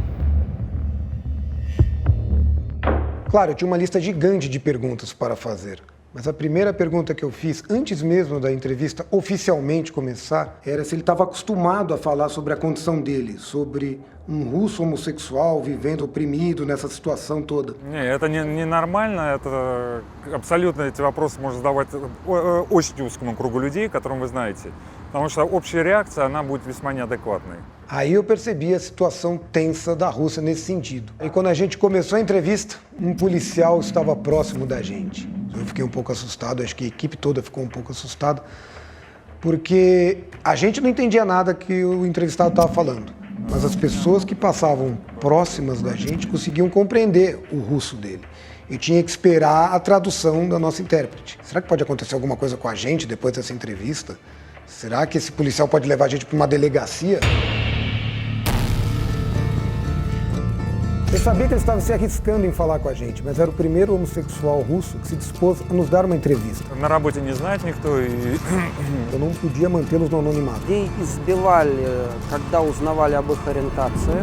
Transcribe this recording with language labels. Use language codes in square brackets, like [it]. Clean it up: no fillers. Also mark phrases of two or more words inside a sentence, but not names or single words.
[pt] Claro, eu tinha uma lista gigante de perguntas para fazer. Mas a primeira pergunta que eu fiz, antes mesmo da entrevista oficialmente começar, era se ele estava acostumado a falar sobre a condição dele, sobre um russo homossexual vivendo oprimido nessa situação toda. [ru] Это не нормально, это абсолютно эти вопросы можно задавать очень узкому кругу людей, которым вы знаете, потому что общая реакция, она будет весьма неадекватной. [pt] Aí eu percebi a situação tensa da Rússia nesse sentido. E quando a gente começou a entrevista, um policial estava próximo da gente. Eu fiquei um pouco assustado, acho que a equipe toda ficou um pouco assustada, porque a gente não entendia nada que o entrevistado estava falando, mas as pessoas que passavam próximas da gente conseguiam compreender o russo dele. e tinha que esperar a tradução da nossa intérprete. Será que pode acontecer alguma coisa com a gente depois dessa entrevista? Será que esse policial pode levar a gente para uma delegacia? Eu sabia que ele estava se arriscando em falar com a gente, mas era o primeiro homossexual russo que se dispôs a nos dar uma entrevista. [ru] На работе не знает никто, и [pt] Eu não podia mantê-los no anonimato. [ru] Людей избивали, когда узнавали об их ориентации.